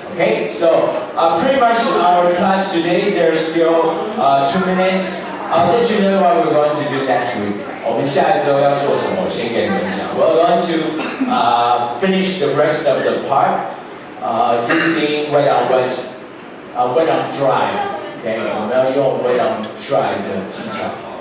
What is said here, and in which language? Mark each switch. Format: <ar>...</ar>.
<en>Okay, so pretty much our class today, there's still 2 minutes. I'll let you know what we're going to do next week.</en> <zh>我们下一周要做什么？我先给你们讲。</zh> <en>We're going to finish the rest of the part using wet-on-wet, wet-on-dry.</en> <zh>Okay, 我们要用 wet-on-dry 的技巧。</zh>